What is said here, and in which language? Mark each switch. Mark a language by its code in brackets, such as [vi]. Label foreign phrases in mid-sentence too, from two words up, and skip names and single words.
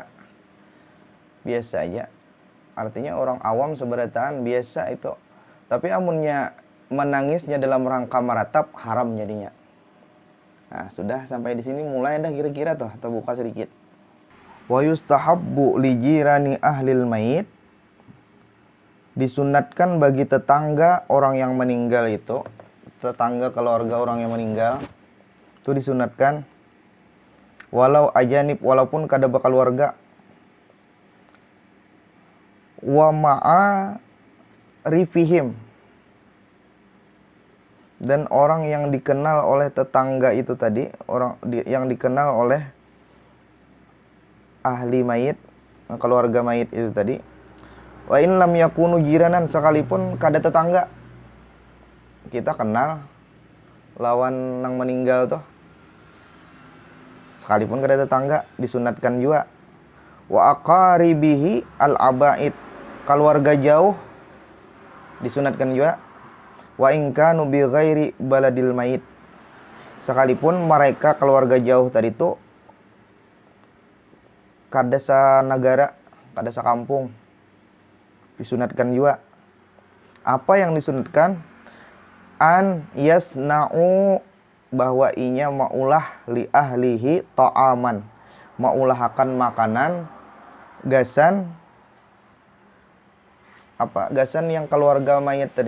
[bjn] Biasa aja. Artinya orang awam seberataan biasa itu. Tapi amunnya menangisnya dalam rangka meratap, haram jadinya. Nah, sudah sampai di sini mulai dah kira-kira tuh, kita buka sedikit. [ar] وَيُسْتَحَبُّ لِجِيرَانِ أَهْلِ الْمَيِّتِ, [bjn] disunatkan bagi tetangga orang yang meninggal itu, tetangga keluarga orang yang meninggal itu disunatkan [ar] وَلَوْ أَجَانِب, [bjn] walaupun kada bakal warga, [ar] وَمَعَارِفِهِمْ, [bjn] dan orang yang dikenal oleh tetangga itu tadi, yang dikenal oleh ahli mayit, keluarga mayit itu tadi. [ar] وَإِنْ لَمْ يَكُونُوا جِيرَانًا, [bjn] sekalipun kada tetangga, kita kenal lawan nang meninggal tuh, sekalipun kada tetangga disunatkan juga. [ar] وَأَقَارِبِهِ الْأَبَاعِد, [bjn] keluarga jauh disunatkan juga. [ar] وَإِنْ كَانُوا بِغَيْرِ بَلَدِ الْمَيِّتِ, [bjn] sekalipun mereka keluarga jauh tadi tuh kada sa negara, kada sa kampung, disunatkan juga. Apa yang disunatkan? [ar] أَنْ يَصْنَعُوا, [bjn] bahwa inya maulah [ar] لِأَهْلِهِ طَعَامًا, [bjn] maulahakan makanan, gasan, gasan yang keluarga mayat tadi.